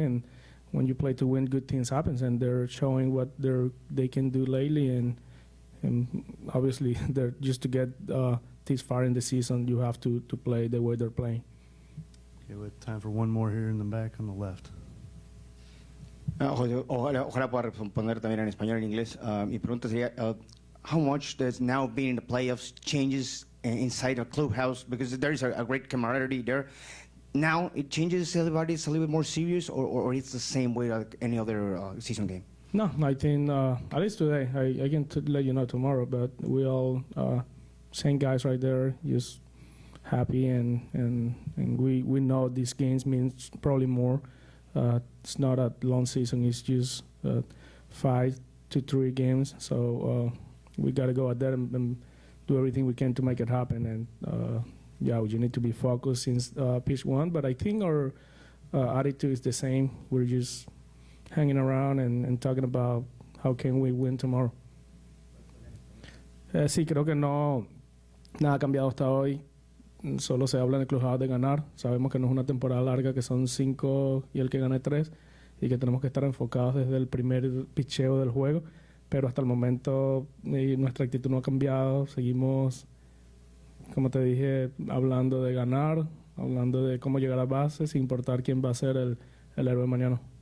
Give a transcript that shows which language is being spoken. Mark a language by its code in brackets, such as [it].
[en] And when you play to win, good things happen, and they're showing what they can do lately. And obviously, they're just to get this far in the season, you have to play the way they're playing. Okay, we have time for one more here in the back on the left. [es] Ojalá pueda responder también en español y en inglés. Mi pregunta sería, [en] how much does now being in the playoffs changes inside a clubhouse? Because there is a great camaraderie there. Now it changes, everybody's a little bit more serious, or it's the same way like any other season game? No, I think at least today, I can let you know tomorrow, but we all same guys right there, just happy, and we know these games means probably more. It's not a long season, it's just 5 to 3 games, so we got to go out there and do everything we can to make it happen. And yeah, we need to be focused since pitch 1, but I think our attitude is the same. We're just hanging around and talking about how can we win tomorrow. [es] Sí, creo que no, nada ha cambiado hasta hoy. Solo se habla en el clubhouse de ganar. Sabemos que no es una temporada larga, que son 5 y el que gane 3, y que tenemos que estar enfocados desde el primer picheo del juego. Pero hasta el momento nuestra actitud no ha cambiado. Seguimos, como te dije, hablando de ganar, hablando de cómo llegar a base, sin importar quién va a ser el héroe mañana.